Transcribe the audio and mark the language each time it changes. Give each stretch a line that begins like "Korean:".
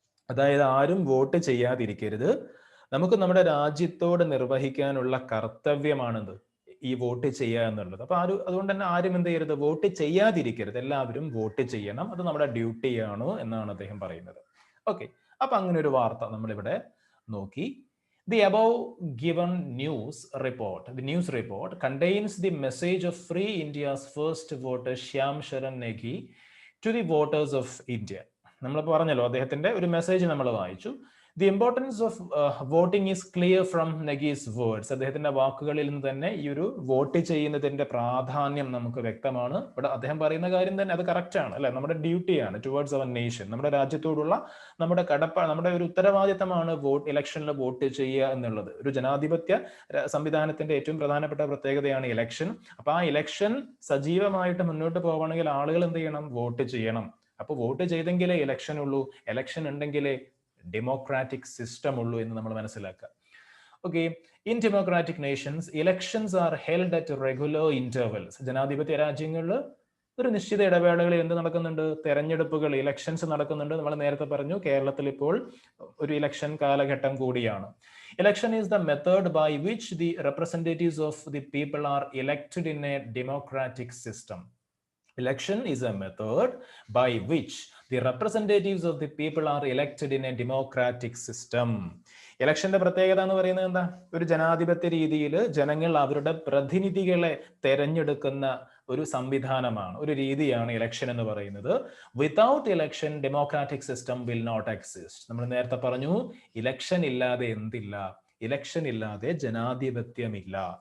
Malayalam: അതായത് ആരും വോട്ട് ചെയ്യാതിരിക്കരുത്. നമുക്ക് നമ്മുടെ രാജ്യത്തോട് നിർവഹിക്കാനുള്ള കർത്തവ്യമാണെന്ത്? ഈ വോട്ട് ചെയ്യുക എന്നുള്ളത്. അപ്പൊ അതുകൊണ്ട് തന്നെ ആരും എന്ത് ചെയ്യരുത്? വോട്ട് ചെയ്യാതിരിക്കരുത്. എല്ലാവരും വോട്ട് ചെയ്യണം, അത് നമ്മുടെ ഡ്യൂട്ടിയാണ് എന്നാണ് അദ്ദേഹം പറയുന്നത്. ഓക്കെ, അപ്പൊ അങ്ങനെ ഒരു വാർത്ത നമ്മളിവിടെ നോക്കി.
English: The above given news report contains the message of Free India's first voter Shyam Sharan Negi to the voters of India.
Malayalam: നമ്മൾ പറഞ്ഞല്ലോ, അദ്ദേഹത്തിന്റെ ഒരു മെസ്സേജ് നമ്മൾ വായിച്ചു.
English: The importance of voting is clear from Negi's words.
Malayalam: അദ്ദേഹത്തിന്റെ വാക്കുകളിൽ നിന്ന് തന്നെ ഈ ഒരു വോട്ട് ചെയ്യുന്നതിന്റെ പ്രാധാന്യം നമുക്ക് വ്യക്തമാണ്. ഇവിടെ അദ്ദേഹം പറയുന്ന കാര്യം തന്നെ അത് കറക്റ്റ് ആണ്, അല്ലെ? നമ്മുടെ ഡ്യൂട്ടിയാണ്
English: towards our nation,
Malayalam: നമ്മുടെ രാജ്യത്തോടുള്ള നമ്മുടെ നമ്മുടെ ഒരു ഉത്തരവാദിത്തമാണ് ഇലക്ഷനിൽ വോട്ട് ചെയ്യുക എന്നുള്ളത്. ഒരു ജനാധിപത്യ സംവിധാനത്തിന്റെ ഏറ്റവും പ്രധാനപ്പെട്ട പ്രത്യേകതയാണ് ഇലക്ഷൻ. അപ്പൊ ആ ഇലക്ഷൻ സജീവമായിട്ട് മുന്നോട്ട് പോകണമെങ്കിൽ ആളുകൾ എന്ത് ചെയ്യണം? വോട്ട് ചെയ്യണം. അപ്പൊ വോട്ട് ചെയ്തെങ്കിലേ ഇലക്ഷൻ ഉള്ളൂ, ഇലക്ഷൻ ഉണ്ടെങ്കിലേ ഡെമോക്രാറ്റിക് സിസ്റ്റം ഉള്ളൂ എന്ന് നമ്മൾ മനസ്സിലാക്കുക.
English: Okay, in democratic nations, elections are held at regular intervals.
Malayalam: ജനാധിപത്യ രാജ്യങ്ങളിൽ ഒരു നിശ്ചിത ഇടവേളകളിൽ എന്ത് നടക്കുന്നുണ്ട്? തെരഞ്ഞെടുപ്പുകൾ, ഇലക്ഷൻസ് നടക്കുന്നുണ്ട്. നമ്മൾ നേരത്തെ പറഞ്ഞു കേരളത്തിൽ ഇപ്പോൾ ഒരു ഇലക്ഷൻ കാലഘട്ടം കൂടിയാണ്.
English: Election is the method by which the representatives of the people are elected in a democratic system. Election is a method by which the representatives of the people are elected in a democratic system.
Malayalam: ഇലക്ഷന്റെ പ്രത്യേകത എന്ന് പറയുന്നത് എന്താ? ഒരു ജനാധിപത്യ രീതിയിൽ ജനങ്ങൾ അവരുടെ പ്രതിനിധികളെ തെരഞ്ഞെടുക്കുന്ന ഒരു സംവിധാനമാണ്, ഒരു രീതിയാണ് ഇലക്ഷൻ എന്ന് പറയുന്നത്.
English: Without election democratic system will not exist.
Malayalam: നമ്മൾ നേരത്തെ പറഞ്ഞു ഇലക്ഷൻ ഇല്ലാതെ എന്തില്ല? ഇലക്ഷൻ ഇല്ലാതെ ജനാധിപത്യമില്ല.